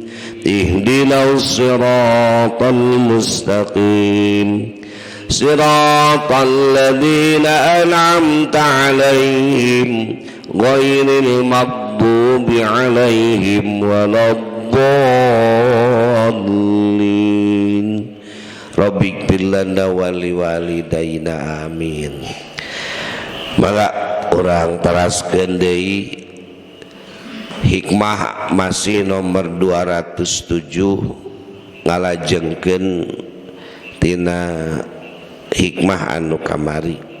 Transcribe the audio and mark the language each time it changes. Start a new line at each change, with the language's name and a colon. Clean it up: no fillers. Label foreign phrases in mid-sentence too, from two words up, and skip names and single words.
Arabic: اهدنا الصراط المستقيم. صراط الذين أنعمت عليهم غير المغضوب عليهم ولا الضالين. رب اغفر لنا ولوالدينا آمين.
Sundanese: Maka orang teraskeun deui hikmah masih nomor 207 ngalajengkeun tina hikmah anu kamari.